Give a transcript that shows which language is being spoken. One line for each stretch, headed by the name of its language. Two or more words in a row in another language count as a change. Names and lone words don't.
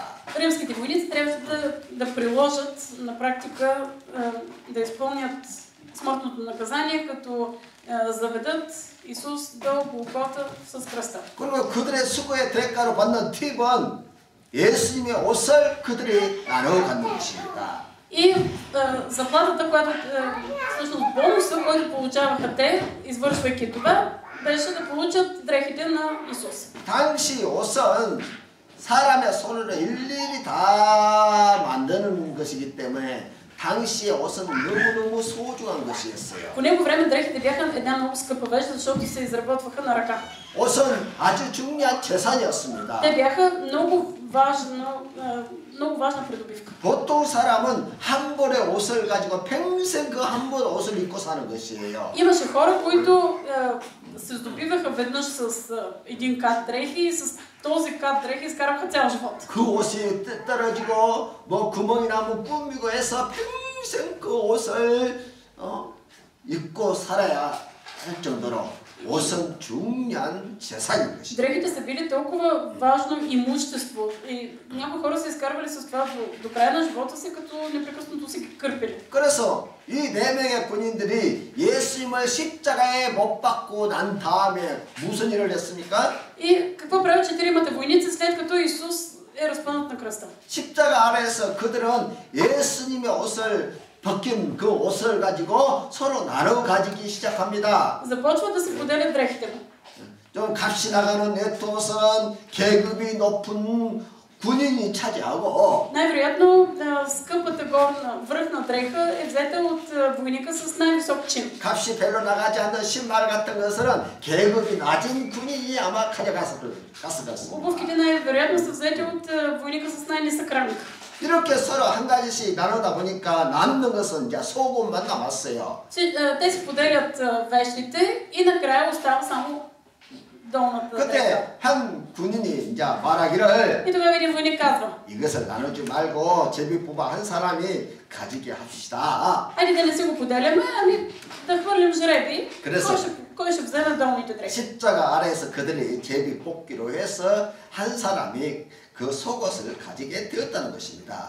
Bulgarian: Римските войници трябваше да приложат на практика, да изпълнят смъртното наказание, като заведат Исус до Голгота с кръста.
Korean: 그리고 그들의 수고의 대가로 받는 팁은 예수님의 옷을 그들이 나눠 갖는 것입니다.
Bulgarian: И заплатата, която всъщност бонуса, който получаваха те, извършвайки това, беше да получат дрехите на Исус.
Korean: 당시 옷은 사람의 손으로 일일이 다 만드는 것이기 때문에 당시의 옷은 너무너무 소중한 것이었어요.
Bulgarian: По него време дрехите бяха една много скъпа вещ, защото се изработваха на ръка.
Korean: 옷은 아주 중요한 재산이었습니다.
Bulgarian: Те бяха много важна придобивка.
Korean: 보통 사람은 한 벌의 옷을 가지고 평생 그 한 벌 옷을 입고 사는 것이에요.
Bulgarian: Имаше хора, които се здобиваха веднъж с един кат дрехи и с този кат дрехи изкараха цял живот.
Korean: 그 옷이 떨어지고 뭐 구멍이 나면 꾸미고 해서 평생 그 옷을 입고 살아야 할 정도로 옷은 중요한 재산인 것이죠.
Bulgarian: Дрехите са били толкова важно имущество и някои хора се изкарвали с това до края на живота си, като непрекъснато си ги кърпили.
Korean: 그래서 이 4명의 군인들이 예수님을 십자가에 못 박고 난 다음에 무슨 일을 했습니까?
Bulgarian: И какво правят 4 войници след като Исус е разпънат на кръста?
Korean: 십자가 아래에서 그들은 예수님의 옷을 벗긴 그 옷을 가지고 서로 나눠 가지기 시작합니다.
Bulgarian: Започват да се поделят дрехите му.
Korean: 좀 값이 나가는 네트옷은 계급이 높은 군인이 차지하고
Bulgarian: Най-вероятно скъпата горна връхна дреха е взета от войника с най-висок чин.
Korean: 값이 별로 나가지 않는 신발 같은 것은 계급이 낮은 군인이 아마 가져갔을 것입니다.
Bulgarian: Обувките най-вероятно са взети от войника с най-нисък ранг.
Korean: 이렇게 서로 한 가지씩 나누다 보니까 남는 것은 이제 속옷만 남았어요.
Bulgarian: Те си поделят вещите и накрая остава само долната дреха.
Korean: 그때 한 군인이 이제 말하기를
Bulgarian: И тогава един войник казва:
Korean: 이것을 나누지 말고 제비 뽑아 한 사람이 가지게 합시다.
Bulgarian: хайде да не си го поделяме, ами да хвърлим жреби.
Korean: 그래서
Bulgarian: Кой ще вземе долните дрехи?
Korean: 십자가 아래에서 그들이 제비 뽑기로 해서 한 사람이 그 속옷을 가지게 되었다는 것입니다.